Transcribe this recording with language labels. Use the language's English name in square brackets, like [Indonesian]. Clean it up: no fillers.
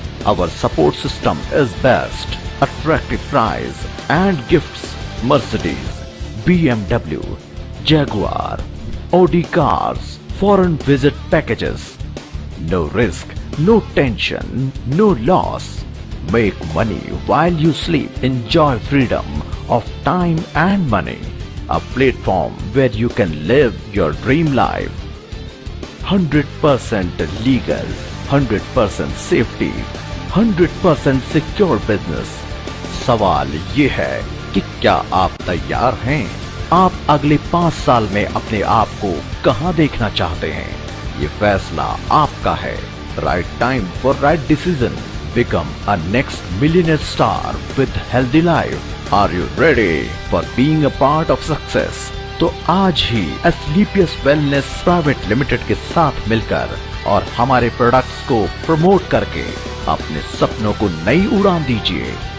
[English] our support system is best, attractive price and gifts: Mercedes, BMW, Jaguar, Audi cars, foreign visit packages. No risk, no tension, no loss. Make money while you sleep. Enjoy freedom of time and money. A platform where you can live your dream life. 100% legal, 100% safety, 100% secure business. [Hindi] सवाल ये है कि क्या आप तैयार हैं? आप अगले 5 साल में अपने आप को कहां देखना चाहते हैं? ये फैसला आपका है. [English] Right time for right decision. Become a next millionaire star with healthy life. Are you ready for being a part of success? [Hindi] तो आज ही Asclepius Wellness Private Limited के साथ मिलकर और हमारे प्रोडक्ट्स को प्रमोट करके अपने सपनों को नई उड़ान दीजिए.